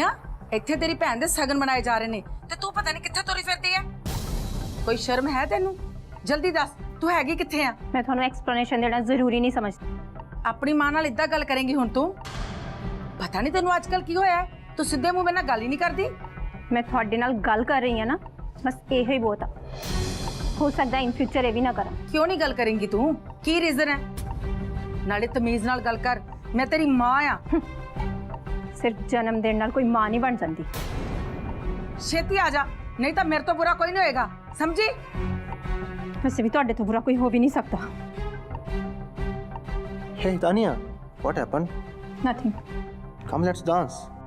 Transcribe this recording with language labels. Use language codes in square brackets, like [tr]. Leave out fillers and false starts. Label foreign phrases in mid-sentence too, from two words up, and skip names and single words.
[pa] ਇੱਥੇ ਤੇਰੀ ਭੈਣ ਦੇ ਸ਼ਗਨ ਮਨਾਏ ਜਾ ਰਹੇ ਨੇ ਤੇ ਤੂੰ ਪਤਾ ਨਹੀਂ ਕਿੱਥੇ ਤੁਰੀ ਫਿਰਦੀ ਹੈ। ਕੋਈ ਸ਼ਰਮ ਹੈ ਤੈਨੂੰ? ਜਲਦੀ ਦੱਸ ਤੂੰ ਹੈਗੀ ਕਿੱਥੇ ਆ? [hi] मैं ਤੁਹਾਨੂੰ एक्सप्लेनेशन देना जरूरी नहीं समझती। [pa] ਅਪਣੀ ਮਾਂ ਨਾਲ ਇੱਦਾਂ ਗੱਲ ਕਰੇਂਗੀ ਹੁਣ ਤੂੰ? ਪਤਾ ਨਹੀਂ ਤੈਨੂੰ ਅੱਜਕੱਲ੍ਹ ਕੀ ਹੋਇਆ ਹੈ, ਤੂੰ ਸਿੱਧੇ ਮੂੰਹ ਮੇਰੇ ਨਾਲ ਗੱਲ ਹੀ ਨਹੀਂ ਕਰਦੀ। मैं ਤੁਹਾਡੇ ਨਾਲ ਗੱਲ ਕਰ ਰਹੀ ਹਾਂ ਨਾ, ਬੱਸ ਇਹੋ ਹੀ ਬਹੁਤ ਆ। [hi] हो सकता [en] in future [hi] ये भी ना करा। [pa] ਕਿਉਂ ਨਹੀਂ ਗੱਲ ਕਰੇਂਗੀ ਤੂੰ? ਕੀ ਰੀਜ਼ਨ ਹੈ? ਨਾਲੇ ਤਮੀਜ਼ ਨਾਲ ਗੱਲ ਕਰ, ਮੈਂ ਤੇਰੀ ਮਾਂ ਆ। [hi] सिर्फ जन्म देने नाल कोई मां नहीं बन जाती। [pa] ਛੇਤੀ ਆ ਜਾ, ਨਹੀਂ ਤੋ ਮੇਰੇ ਤੋ ਬੁਰਾ ਕੋਈ ਨਹੀਂ ਹੋਏਗਾ, ਸਮਝੀ? [hi] वैसे भी [pa] ਤੁਹਾਡੇ ਤੋਂ [hi] बुरा कोई हो भी नहीं सकता। [en] Hey Tanya, what happened? Nothing. Come, let's dance.